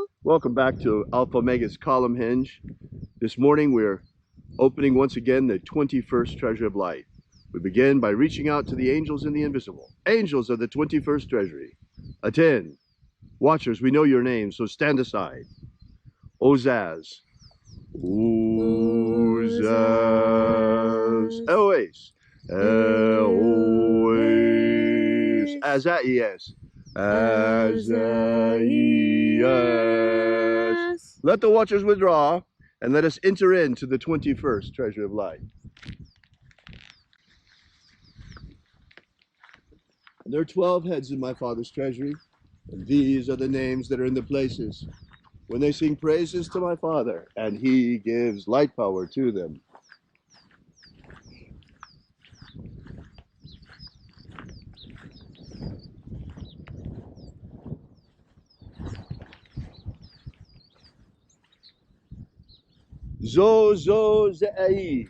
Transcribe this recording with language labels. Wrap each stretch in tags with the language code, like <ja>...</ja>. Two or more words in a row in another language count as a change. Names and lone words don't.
<en>Welcome back to Alpha Omega's Column Hinge. This morning we're opening once again the 21st Treasure of Light. We begin by reaching out to the angels in the invisible. Angels of the 21st Treasury. Attend. Watchers, we know your names, so stand aside. Ozaz. Ozaz. Eloes. Eloes. Azaias. Azaias. Let the watchers withdraw, and let us enter into the 21st Treasure of Light. There are 12 heads in my Father's treasury, and these are the names that are in the places when they sing praises to my Father, and he gives light power to them. Zo, zo, ze'ai.</en>